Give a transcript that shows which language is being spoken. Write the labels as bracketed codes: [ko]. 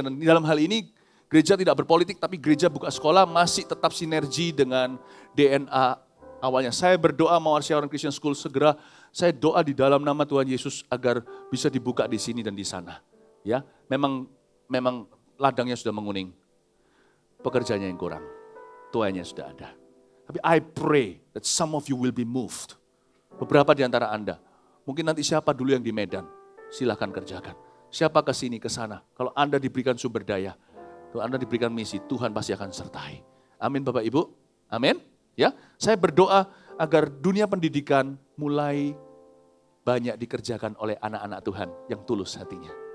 [id] Dan dalam hal ini gereja tidak berpolitik tapi gereja buka sekolah masih tetap sinergi dengan DNA awalnya. Saya berdoa Mawar Sharon Christian School segera, saya doa di dalam nama Tuhan Yesus agar bisa dibuka di sini dan di sana. Ya, memang ladangnya sudah menguning. Pekerjaannya yang kurang. Tuanya sudah ada. [en] Tapi I pray that some of you will be moved. [id] Beberapa di antara Anda. Mungkin nanti siapa dulu yang di Medan, silahkan kerjakan. Siapa ke sini, ke sana. Kalau Anda diberikan sumber daya, kalau Anda diberikan misi, Tuhan pasti akan sertai. Amin Bapak Ibu. Amin. Ya, saya berdoa agar dunia pendidikan mulai banyak dikerjakan oleh anak-anak Tuhan yang tulus hatinya.